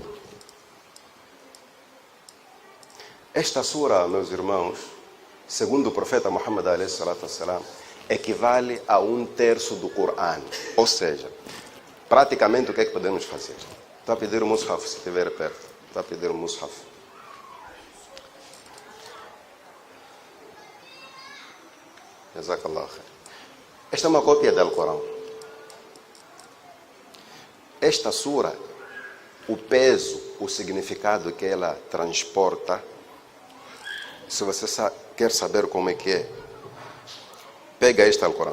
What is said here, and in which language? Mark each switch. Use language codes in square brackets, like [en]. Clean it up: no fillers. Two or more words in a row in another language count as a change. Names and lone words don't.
[pt] Esta sura, meus irmãos, segundo o profeta Muhammad a.s., equivale a 1/3 do Corão. Ou seja, praticamente o que é que podemos fazer? Está a pedir o mushaf, se estiver perto. Está a pedir o mushaf. [ar] جزاك الله خير. [pt] Esta é uma cópia do Corão. Esta sura, o peso, o significado que ela transporta, se você quer saber como é que é, pega este Alcorão.